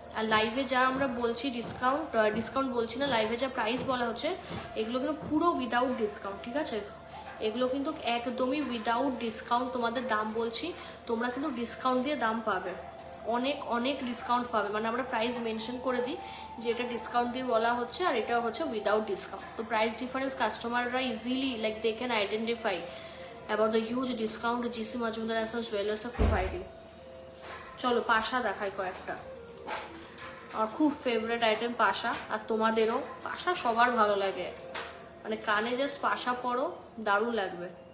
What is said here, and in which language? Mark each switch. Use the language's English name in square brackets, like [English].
[Bangla] আর লাইভে যা আমরা বলছি ডিসকাউন্ট বলছি না, লাইভে যা প্রাইস বলা হচ্ছে এগুলো কিন্তু পুরো উইদাউট ডিসকাউন্ট, ঠিক আছে? এগুলো কিন্তু একদমই উইদাউট ডিসকাউন্ট তোমাদের দাম বলছি, তোমরা কিন্তু ডিসকাউন্ট দিয়ে দাম পাবে, অনেক অনেক ডিসকাউন্ট পাবে। মানে আমরা প্রাইস মেনশন করে দিই যে এটা ডিসকাউন্ট দিয়ে বলা হচ্ছে, আর এটা হচ্ছে উইদাউট ডিসকাউন্ট। [English] তো price difference কাস্টমাররা easily like they can identify about the huge discount GC Majumdar and Sons Jewellers are providing. [Bangla] চলো পাশা দেখাই কয়েকটা, আমার খুব ফেভারিট আইটেম পাশা, আর তোমাদেরও পাশা সবার ভালো লাগে, মানে কানে জাস্ট পাশা পরো দারুণ লাগবে।